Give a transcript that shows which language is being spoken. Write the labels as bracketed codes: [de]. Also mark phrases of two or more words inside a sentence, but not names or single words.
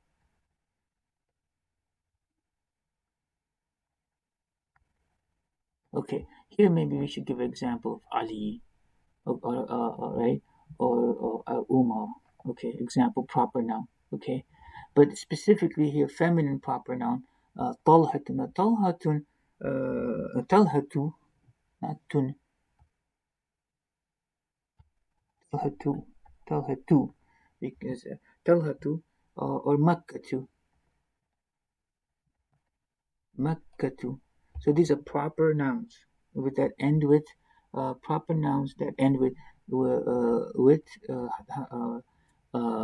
[en] Okay, here maybe we should give an example of Ali, right, or Umar. Okay, example proper noun. Okay, but specifically here feminine proper noun. Talhatun. Talhatun. Talhatu. Not tun. Talhatu. Talhatu. Because Talhatu or Makkatu. Makkatu. So these are proper nouns with that end with proper nouns that end with tamarbuta.